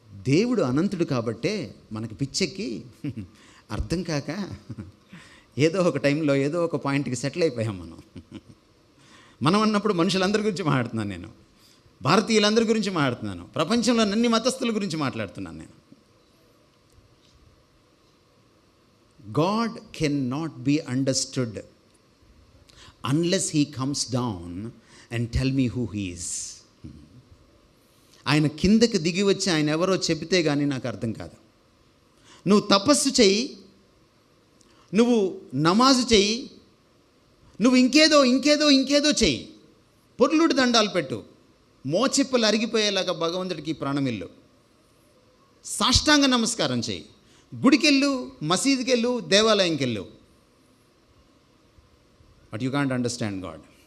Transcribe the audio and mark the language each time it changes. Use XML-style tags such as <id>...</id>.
<te>దేవుడు అనంతుడు కాబట్టే మనకి పిచ్చెక్కి అర్థం కాక ఏదో ఒక టైంలో ఏదో ఒక పాయింట్కి సెటిల్ అయిపోయాం మనం అన్నప్పుడు మనుషులందరి గురించి మాట్లాడుతున్నాను నేను, భారతీయులందరి గురించి మాట్లాడుతున్నాను, ప్రపంచంలో అన్ని మతస్థుల గురించి మాట్లాడుతున్నాను నేను.</te> <en>God cannot be understood unless he comes down and tell me who he is.</en> <te>ఆయన కిందకి దిగి వచ్చి ఆయన ఎవరో చెబితే కానీ నాకు అర్థం కాదు. నువ్వు తపస్సు చెయ్యి, నువ్వు నమాజు చెయ్యి, నువ్వు ఇంకేదో చెయ్యి, పొర్లుడు దండాలు పెట్టు, మోచిప్పలు అరిగిపోయేలాగా భగవంతుడికి ప్రాణమిల్లు, సాష్టాంగ నమస్కారం చెయ్యి, గుడికెళ్ళు, మసీదుకెళ్ళు, దేవాలయంకెళ్ళు,</te> <en>But you can't understand God.</en>